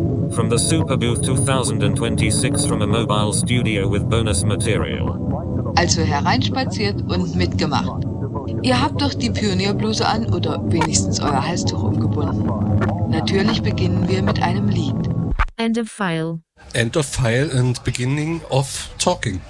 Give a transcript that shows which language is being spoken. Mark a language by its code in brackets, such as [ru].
[en] From the Super Booth 2026 from a mobile studio with bonus material. [de] Also hereinspaziert und mitgemacht. Ihr habt doch die Pionierbluse an oder wenigstens euer Halstuch umgebunden. Natürlich beginnen wir mit einem Lied. [en] End of file. End of file and beginning of talking.